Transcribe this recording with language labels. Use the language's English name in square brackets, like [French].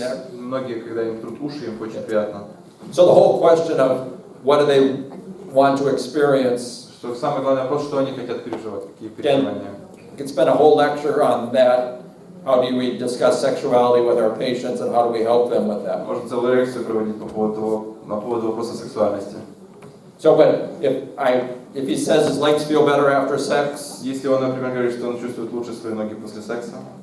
[Russian] ears, многие, когда им трут уши, им очень приятно. [English] So the whole question of what do they want to experience, [Russian] Что самый главный вопрос, что они хотят переживать, какие переживания. [English] we could spend a whole lecture on that. How do we discuss sexuality with our patients and how do we help them with that? [Russian] Можно целую лекцию проводить по поводу вопроса сексуальности. [English] So, but if he says his legs feel better after sex, [Russian] Если он, например, говорит, что он чувствует лучше свои ноги после секса,